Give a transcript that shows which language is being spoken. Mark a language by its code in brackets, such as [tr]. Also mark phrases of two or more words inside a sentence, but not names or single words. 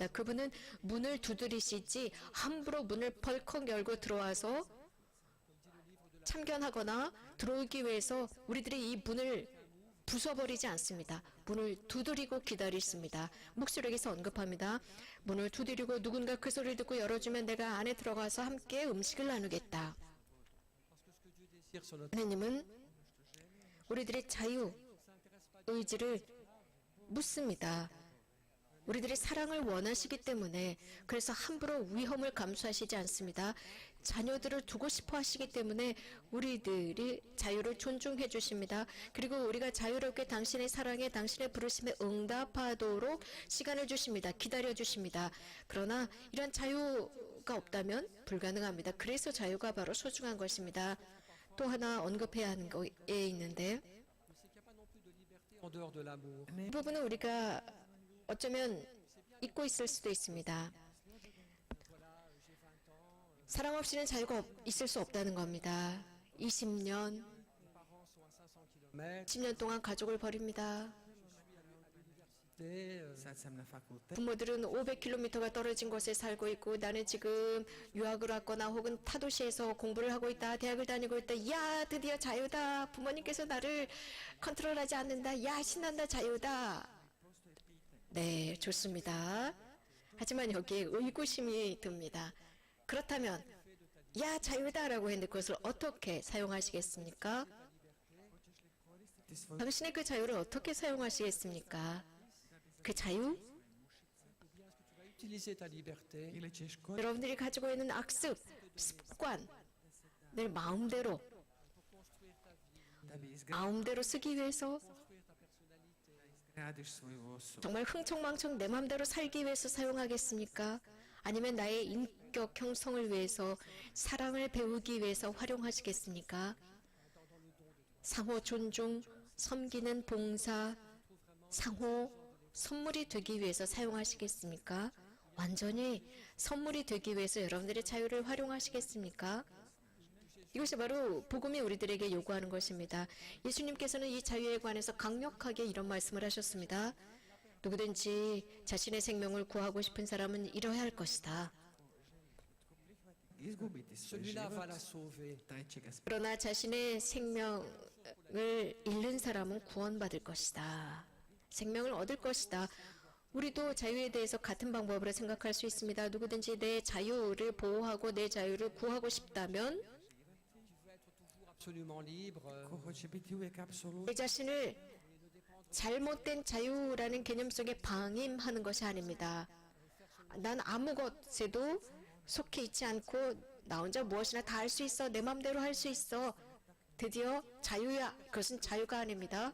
[ko] 그분은 문을 두드리시지 함부로 문을 벌컥 열고 들어와서 참견하거나 들어오기 위해서 우리들이 이 문을 부숴버리지 않습니다. 문을 두드리고 기다리십니다. 목소리에서 언급합니다. 문을 두드리고 누군가 그 소리를 듣고 열어주면 내가 안에 들어가서 함께 음식을 나누겠다. [fr] Désir sur notre [ko] 하나님은 우리들의 자유 의지를 묻습니다. 우리들의 사랑을 원하시기 때문에 그래서 함부로 위험을 감수하시지 않습니다. 자녀들을 두고 싶어 하시기 때문에 우리들이 자유를 존중해 주십니다. 그리고 우리가 자유롭게 당신의 사랑에 당신의 부르심에 응답하도록 시간을 주십니다. 기다려 주십니다. 그러나 이런 자유가 없다면 불가능합니다. 그래서 자유가 바로 소중한 것입니다. 또 하나 언급해야 하는 거에 있는데 [fr] en dehors de l'amour. [ko] 이 부분은 우리가 어쩌면 잊고 있을 수도 있습니다. 사랑 없이는 자유가 있을 수 없다는 겁니다. 20년, Mais 10년 동안 가족을 버립니다. [hr] Sad sam na fakultetu. [ko] 부모들은 500km가 떨어진 곳에 살고 있고 나는 지금 유학을 왔거나 혹은 타도시에서 공부를 하고 있다. 대학을 다니고 있다. 야, 드디어 자유다. 부모님께서 나를 컨트롤하지 않는다. 야, 신난다. 자유다. 네, 좋습니다. 하지만 여기에 의구심이 듭니다. 그렇다면 야, 자유다라고 했는데 그것을 어떻게 사용하시겠습니까? 당신의 그 자유를 어떻게 사용하시겠습니까? 그 자유? [fr] Utiliser ta liberté [hr] Ili ćeš koristiti [ko] 여러분들이 가지고 있는 악습, 습관, 늘 마음대로 [hr] da bi [ko] 마음대로 쓰기 위해서 [hr] izgradiš svoju osobu. [ko] 정말 흥청망청 내 마음대로 살기 위해서 사용하겠습니까? 아니면 나의 인격 형성을 위해서 사랑을 배우기 위해서 활용하시겠습니까? 상호 존중, 섬기는 봉사, 상호 선물이 되기 위해서 사용하시겠습니까? 완전히 선물이 되기 위해서 여러분들의 자유를 활용하시겠습니까? 이것이 바로 복음이 우리들에게 요구하는 것입니다. 예수님께서는 이 자유에 관해서 강력하게 이런 말씀을 하셨습니다. 누구든지 자신의 생명을 구하고 싶은 사람은 이뤄야 할 것이다. [hr] Izgubiti svoj [fr] celui-là va [hr] život, [fr] la sauver. [hr] taj će ga [ko] 그러나 자신의 생명을 잃는 사람은 구원받을 것이다. 생명을 얻을 것이다. 우리도 자유에 대해서 같은 방법으로 생각할 수 있습니다. 누구든지 내 자유를 보호하고 내 자유를 구하고 싶다면 [fr] Absolument libre. [hr] Ko hoće biti uvijek apsolutno [ko] 내 자신을 잘못된 자유라는 개념 속에 방임하는 것이 아닙니다. 난 아무 것에도 속해 있지 않고 나 혼자 무엇이나 다 할 수 있어. 내 마음대로 할 수 있어. 드디어 자유야. 그것은 자유가 아닙니다.